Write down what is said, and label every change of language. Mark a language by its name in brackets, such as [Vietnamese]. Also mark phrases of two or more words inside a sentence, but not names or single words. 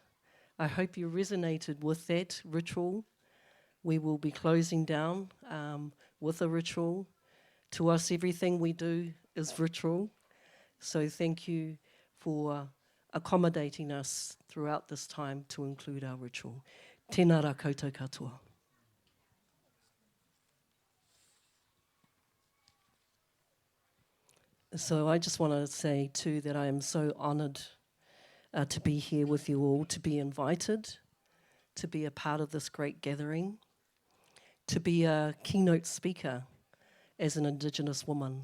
[English] I hope you resonated with that ritual. We will be closing down with a ritual. To us, everything we do is ritual. So thank you for accommodating us throughout this time to include our ritual. [Māori] Tēnā rā koutou katoa. [English] So I just want to say too that I am so honoured to be here with you all, to be invited, to be a part of this great gathering, to be a keynote speaker as an Indigenous woman.